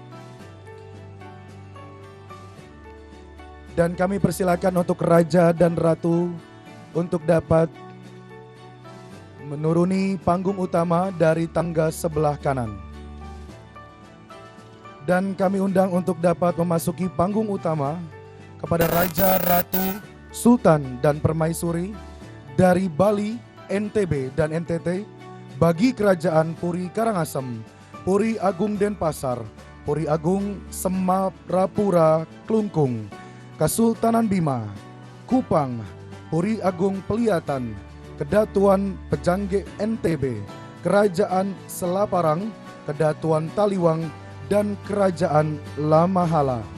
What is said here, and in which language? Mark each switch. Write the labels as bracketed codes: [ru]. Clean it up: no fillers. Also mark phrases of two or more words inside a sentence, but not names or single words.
[id] Dan kami persilakan untuk Raja dan Ratu untuk dapat menuruni panggung utama dari tangga sebelah kanan. Dan kami undang untuk dapat memasuki panggung utama kepada Raja, Ratu, Sultan, dan Permaisuri dari Bali, NTB dan NTT, bagi Kerajaan Puri Karangasem, Puri Agung Denpasar, Puri Agung Semarapura Klungkung, Kesultanan Bima, Kupang, Puri Agung Peliatan, Kedatuan Pejangge NTB, Kerajaan Selaparang, Kedatuan Taliwang, dan Kerajaan Lamahala.